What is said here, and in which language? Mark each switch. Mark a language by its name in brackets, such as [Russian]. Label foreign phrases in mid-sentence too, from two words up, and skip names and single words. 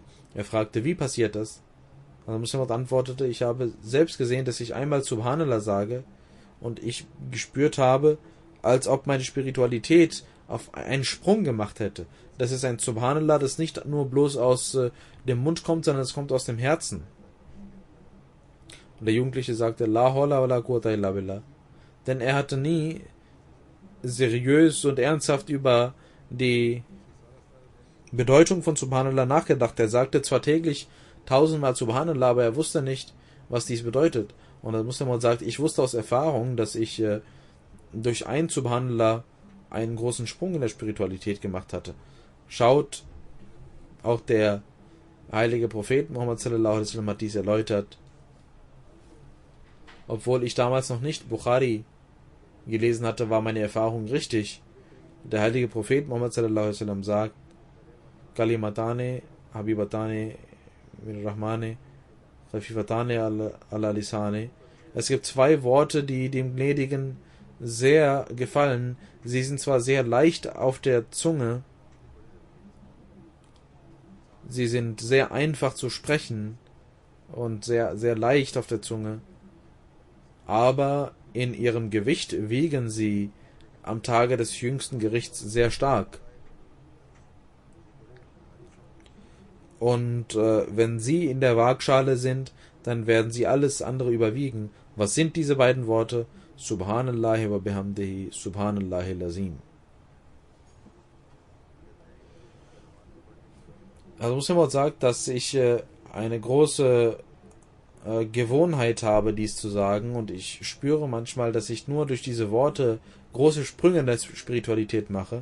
[German] Er fragte, wie passiert das? Und der Muslim antwortete, ich habe selbst gesehen, dass ich einmal Subhanallah sage und ich gespürt habe, als ob meine Spiritualität auf einen Sprung gemacht hätte. Das ist ein Subhanallah, das nicht nur bloß aus dem Mund kommt, sondern es kommt aus dem Herzen. Und der Jugendliche sagte, [Arabic] لا حول ولا قوة إلا بالله. [German] Denn er hatte nie seriös und ernsthaft über die Bedeutung von Subhanallah nachgedacht. Er sagte zwar täglich 1000-mal Subhanallah, aber er wusste nicht, was dies bedeutet. Und der Muslim sagt, ich wusste aus Erfahrung, dass ich durch ein Subhanallah einen großen Sprung in der Spiritualität gemacht hatte. Schaut, auch der heilige Prophet Muhammad [Arabic] صلى الله عليه وسلم [German] hat dies erläutert. Obwohl ich damals noch nicht Bukhari gelesen hatte, war meine Erfahrung richtig. Der heilige Prophet Muhammad [Arabic] صلى الله عليه وسلم [German] sagt, [Arabic] كلمتان حبيبتان من الرحمن خفيفتان على اللسان. [German] Es gibt zwei Worte, die dem Gnädigen sehr gefallen. Sie sind zwar sehr leicht auf der Zunge, sie sind sehr einfach zu sprechen und sehr, sehr leicht auf der Zunge, aber in ihrem Gewicht wiegen sie am Tage des jüngsten Gerichts sehr stark. Und wenn sie in der Waagschale sind, dann werden sie alles andere überwiegen. Was sind diese beiden Worte? [Arabic] سبحان الله وبحمده سبحان الله العظيم. [German] Also Muslim sagt, dass ich eine große Gewohnheit habe, dies zu sagen, und ich spüre manchmal, dass ich nur durch diese Worte große Sprünge in der Spiritualität mache.